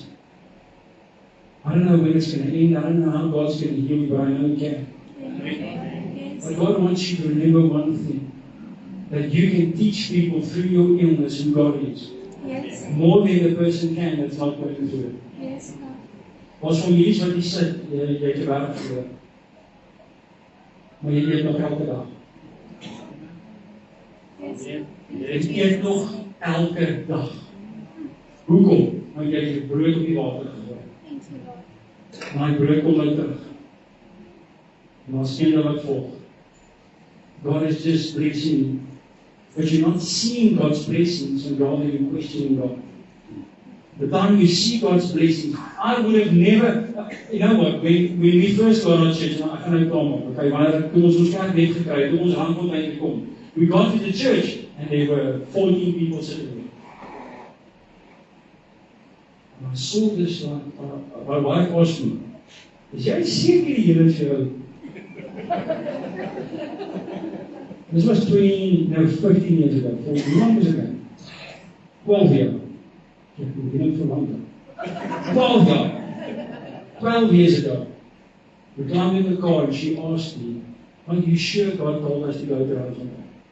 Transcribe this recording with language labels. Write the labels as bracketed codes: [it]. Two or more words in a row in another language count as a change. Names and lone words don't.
[en] I don't know when it's going to end, I don't know how God's going to heal you, but I know He can. But God wants you to remember one thing, that you can teach people through your illness who God is. Yes. More than the person can that's not going through it. Yes, God. [af] Ons families wat hier sit, jy het 'n werk verloor. Maar jy eet nog elke dag. [en] Yes. [af] Jy eet nog elke dag. Hoekom? Want jy het brood op die water gegooi. [en] Thank you, Lord. [af] Maar die brood kom nou terug. En ons kinders wat volg. [en] God is just blessing. But you're not seeing God's blessings and rather you're questioning God. The time you see God's blessings, I would have never, you know what, when we first got on church, [af] ek gaan nou kom, okay, wanneer toe ons kerk net gekry het, toe ons handbod uitgekom, [en] we got to the church and there were 14 people sitting there. And I saw this one, my wife asked me, [af] is jy seker die Here vir jou? [en] This was 15 years ago, 14 long years ago. 12 years. For longer. 12 years ago. We climbed in the car and she asked me, are you sure God told us to go to Rosenberg?